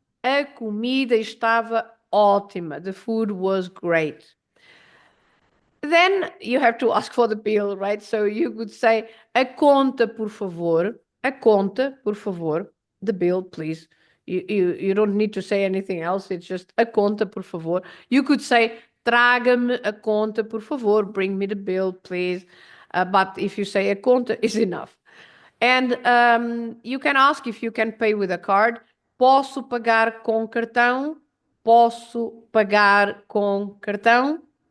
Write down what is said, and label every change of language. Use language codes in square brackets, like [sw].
[pt] A comida estava ótima. [en] The food was great. Then you have to ask for the bill, right? So you could say [pt] a conta, por favor. A conta, por favor. [en] The bill, please. You don't need to say anything else. It's just [pt] a conta, por favor. [en] You could say [pt] traga-me a conta, por favor. [en] Bring me the bill, please. But if you say [pt] a conta, [en] is enough. And you can ask if you can pay with a card. [pt] Posso pagar com cartão? Posso pagar com cartão?